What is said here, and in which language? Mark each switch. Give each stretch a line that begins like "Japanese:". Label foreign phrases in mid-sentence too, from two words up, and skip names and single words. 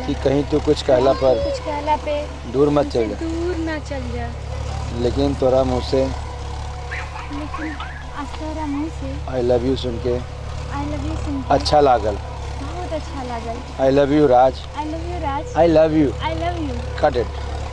Bhojpuri: कि कहीं तो कुछ कहला पर कुछ कहला पे दूर मत हमसे चल जा, दूर ना चल जा। लेकिन तोरा मुँह से लेकिन आज तोरा मुँह से
English: I love you
Bhojpuri: सुन के
English: I love you
Bhojpuri: सुन के अच्छा लागल। बहुत अच्छा लागल।
English: I love you Raj, I love you Raj, I love you. I love you. Cut it.